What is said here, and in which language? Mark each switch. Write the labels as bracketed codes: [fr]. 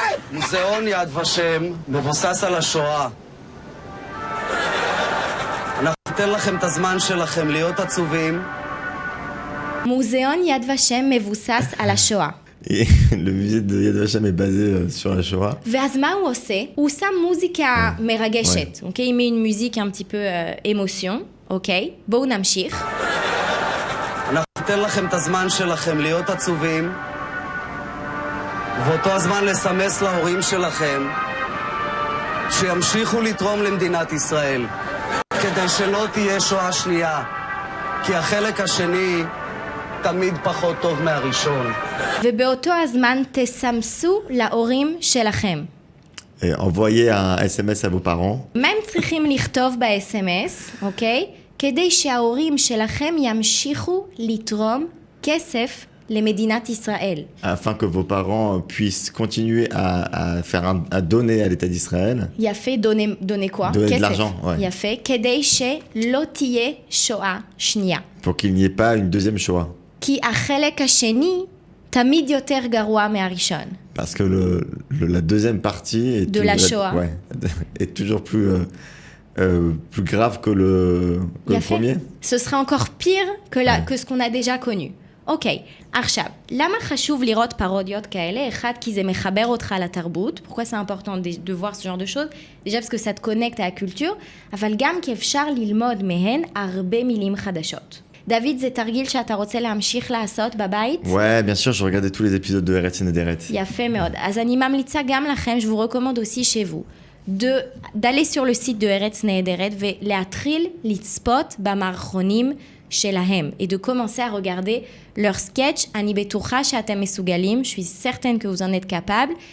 [he] מוזיאון יד ושם מבוסס על השואה. אנחנו ניתן לכם את הזמן שלכם להיות עצובים. מוזיאון יד ושם מבוסס על השואה. [fr] Le musée de Yad Vashem est basé sur la Shoah. [he] ואז מה הוא עושה? הוא שם מוזיקה מרגשת. אוקיי? [fr] il met une musique un petit peu émotion. [he] אוקיי? בואו נמשיך. אנחנו ניתן לכם את הזמן שלכם להיות עצובים. ובאותו הזמן לסמס להורים שלכם שימשיכו לתרום למדינת ישראל כדי שלא תהיה שואה שנייה, כי החלק השני תמיד פחות טוב מהראשון. ובאותו הזמן תסמסו להורים שלכם. [fr] Envoyez un SMS à vos parents. [he] מה הם צריכים לכתוב ב-SMS, אוקיי? כדי שההורים שלכם ימשיכו לתרום כסף למדינת ישראל. [fr] Afin que vos parents puissent continuer à donner à l'État d'Israël. [he] יפה, [fr] donner quoi? Donner de l'argent, ouais. [he] יפה, כדי שלא תהיה שואה שנייה. [fr] Pour qu'il n'y ait pas une deuxième Shoah. כי החלק השני תמיד יותר גרוע מהראשון. Parce que la deuxième partie est de la Shoah. Est toujours plus grave que le premier. Ce sera encore pire que ce qu'on a déjà connu. [he] אוקיי, עכשיו, למה חשוב לראות פרודיות כאלה? אחד, כי זה מחבר אותך לתרבות. [fr] Pourquoi c'est important de voir ce genre de choses? Déjà parce que ça te connecte à la culture, [he] אבל גם כי אפשר ללמוד מהן הרבה מילים חדשות. דוד, זה תרגיל שאתה רוצה להמשיך לעשות בבית? [fr] Ouais, bien sûr, je regardais tous les épisodes de Eretz Nehederet. [he] יפה מאוד. אז אני ממליצה גם לכם, [fr] je vous recommande aussi chez vous, d'aller sur le site de Eretz Nehederet [he] ולהתחיל לצפות במערכונים שלהם, [fr] et de commencer à regarder leur sketch. [he] אני בטוחה שאתם מסוגלים, [fr] je suis certaine que vous en êtes capable.